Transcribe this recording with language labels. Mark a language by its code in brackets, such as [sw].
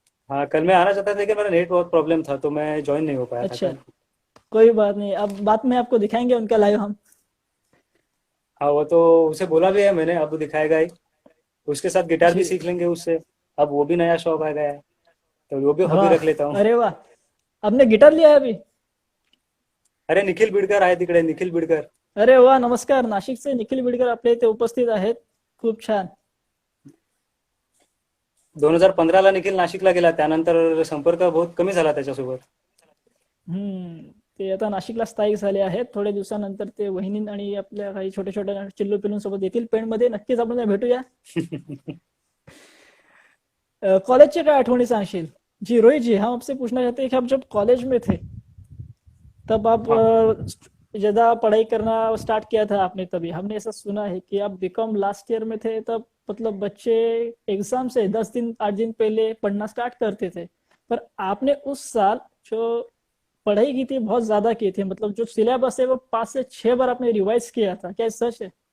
[hi] हाँ, कल मैं आना चाहता था, लेकिन मेरा नेट बहुत प्रॉब्लम था, तो मैं ज्वाइन नहीं हो पाया था अच्छा। कल। कोई बात नहीं, अब बाद में आपको दिखाएंगे उनका लाइव हम। हाँ, वो तो उसे बोला भी है मैंने, अब दिखाएगा ही। उसके साथ गिटार भी जी। सीख लेंगे उससे। अब वो भी नया शौक आ गया है, तो वो भी हॉबी वाह। रख लेता हूँ। अरे वाह। आपने गिटार लिया है अभी? [mr] अरे निखिल बिडकर आहे तिकडे, निखिल बिडकर. अरे वाह, नमस्कार, नाशिकचे निखिल बिडकर आपल्या इथे उपस्थित आहेत. खूप छान. 2015ला निखिल नाशिकला गेला, त्यानंतर संपर्क बहुत कमी झाला त्याच्यासोबत. ते आता नाशिकला स्थायिक झाले आहेत. थोड्या दिवसानंतर ते वहिनी आणि आपल्या काही छोट्या छोट्या चिल्लू पिल्लू सोबत येतील पेणमध्ये. नक्कीच आपण भेटूया. [hi] कॉलेज की क्या [mr] आठवणी सांगशील? [hi] जी रोहित जी, हम आपसे पूछना चाहते हैं कि आप जब कॉलेज में थे, तब आप हाँ, ज्यादा पढ़ाई करना स्टार्ट किया था आपने, तभी हमने ऐसा सुना है कि आप बीकॉम लास्ट ईयर में थे तब, मतलब बच्चे एग्जाम से 10 दिन 8 दिन पहले पढ़ना स्टार्ट करते थे, पर आपने उस साल जो पढ़ाई की थी बहुत ज्यादा की थी, मतलब जो सिलेबस है वो 5 से 6 बार आपने रिवाइज किया था, क्या ये सच है?